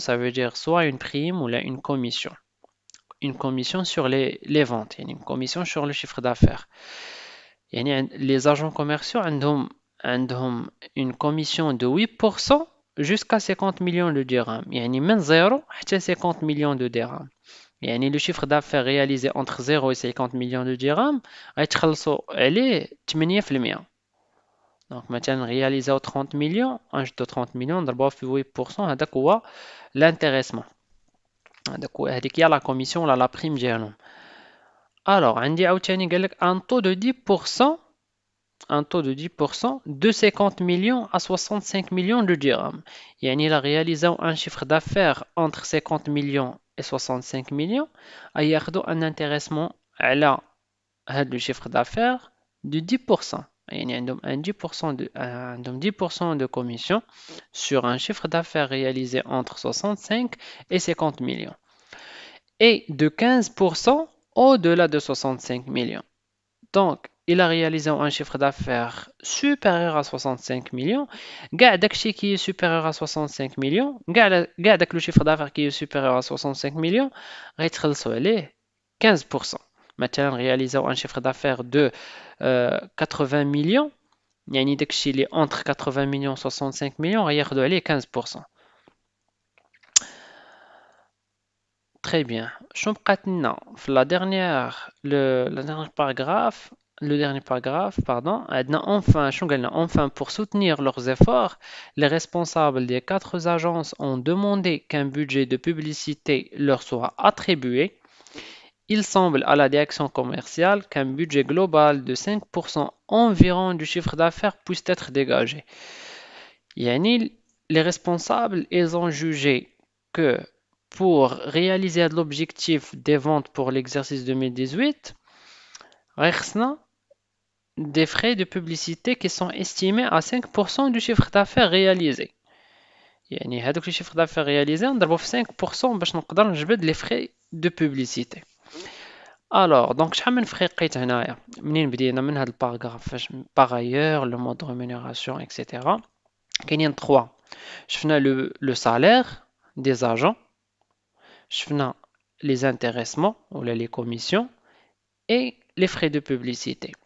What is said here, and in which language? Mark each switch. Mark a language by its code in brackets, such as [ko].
[fr] Ça veut dire soit une prime ou une commission. Une commission sur les ventes, [ar] يعني [fr] une commission sur le chiffre d'affaires. يعني les agents commerciaux [ar] عندهم [fr] une commission de 8% jusqu'à 50 millions de dirhams. [ar] يعني من 0 حتى [fr] 50 millions de dirhams. يعني le chiffre d'affaires réalisé entre 0 et 50 millions de dirhams [ar] غيتخلصوا عليه [fr] 8%. Donc مثلا réaliser 30 millions, de 30 millions [ar] ضربوها في [fr] 8%, [ar] هذاك هو [fr] l'intéressement. [ar] هذيك هي [fr] la commission ولا la prime [ar] ديالهم. [fr] Alors [ar] عندي عاوتاني قال لك [fr] un taux de 10%, un taux de 10% de 50 millions à 65 millions de dirhams. يعني إلا réalisé un chiffre d'affaires entre 50 millions et 65 millions, [ar] ياخذوا [fr] un intéressement [ar] على هذا [fr] le chiffre d'affaires de 10%. [ar] يعني عندهم [fr] 10% de commission sur un chiffre d'affaires réalisé entre 65 et 50 millions. Et de 15% au-delà de 65 millions. Donc, il a réalisé un chiffre d'affaires supérieur à 65 millions. Gardez [ar] داكشي [fr] qui est supérieur à 65 millions. Gardez le chiffre d'affaires qui est supérieur à 65 millions. [ar] غيتخلصوا عليه 15%. مثلا [fr] réaliser un chiffre d'affaires de 80 millions. [ar] يعني داكشي اللي [fr] entre 80 millions et 65 millions [ar] غياخدوا عليه [fr] 15%. Très bien. [ar] شنو بقات لنا في [fr] la dernière paragraphe le dernier paragraphe, pardon, enfin, pour soutenir leurs efforts, les responsables des quatre agences ont demandé qu'un budget de publicité leur soit attribué. Il semble à la direction commerciale qu'un budget global de 5% environ du chiffre d'affaires puisse être dégagé. Yani, les responsables, ils ont jugé que pour réaliser l'objectif des ventes pour l'exercice 2018, Rexna des frais de publicité qui sont estimés à 5% du chiffre d'affaires réalisé. [ar] يعني هذوك الشيفر [fr] d'affaires réalisé [ar] نضربو في 5% باش نقدر نجبد [fr] les frais de publicité. Alors, donc [ar] شحال من [fr] frais [ar] لقيت هنايا منين بدينا من هذا الباراغراف فاش [fr] par ailleurs le mode de rémunération etc. [ar] كاينين 3 شفنا [fr] le salaire des agents, [ar] شفنا [fr] les intéressements ou les commissions et les frais de publicité.